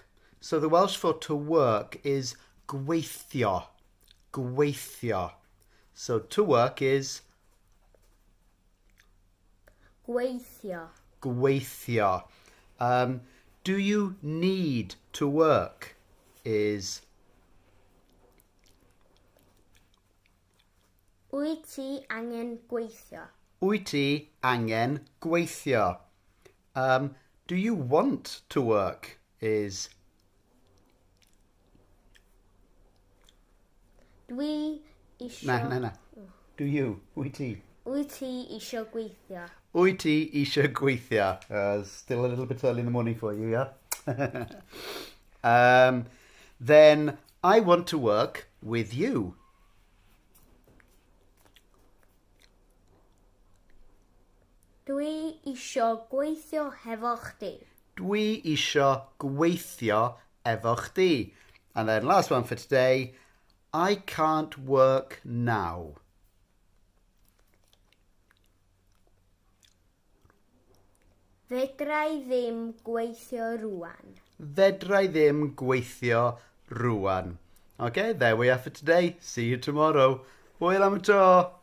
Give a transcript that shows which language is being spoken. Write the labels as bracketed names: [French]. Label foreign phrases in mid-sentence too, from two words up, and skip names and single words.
[English] So the Welsh for to work is gweithio. [Welsh] Gweithio. [English] So to work is [Welsh] Gweithio. Gweithio. [English] Do you need to work is [Welsh] Wyt ti angen gweithio? Wyt ti angen gweithio. [English] Do you want to work is [Welsh] Dwi isio... Na. [English] Do you? [Welsh] Wyt ti? Wyt ti isio gweithio? Wyt ti isio gweithio? [English] Still a little bit early in the morning for you, yeah? Then I want to work with you. [Welsh] Dwi isio gweithio hefo chdi. Dwi isio gweithio efo chdi. [English] And then last one for today, I can't work now. [Welsh] Fedra I ddim gweithio rŵan. Fedra I ddim gweithio rŵan. [English] Okay, there we are for today. See you tomorrow. [Welsh] Hwyl am y tro.